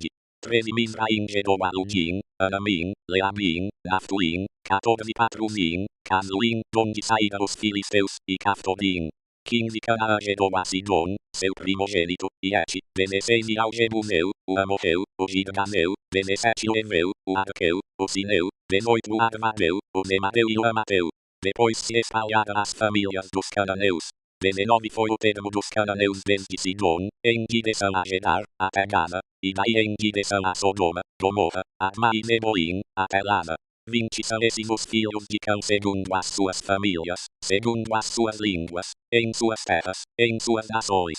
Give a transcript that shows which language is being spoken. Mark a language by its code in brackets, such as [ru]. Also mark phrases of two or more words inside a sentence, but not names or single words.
[pt] 13 Mizraim gerou a Ludim, Anamim, Leabim, Naftuim, 14 Patrumim, Casuim, donde saíram os filisteus, e Caftorim. 15 Canaã gerou a Sidom, seu primogênito, e Et, 16 E ao Jebuseu, o Amorreu, o Girganeu, 17 O Eveu, o Arqueu, o Sineu, 18 O Arvadeu, o Zemateu e o Amateu. Depois se espalharam as famílias dos cananeus. 19 Foi o termo dos cananeus desde Sidom, em direção a Gerar, até Gaza, e daí em direção a Sodoma, Gomorra, Adma e Zeboim, até Lada. 20 São esses os filhos de Cão segundo as suas famílias, segundo as suas línguas, em suas terras, em suas nações.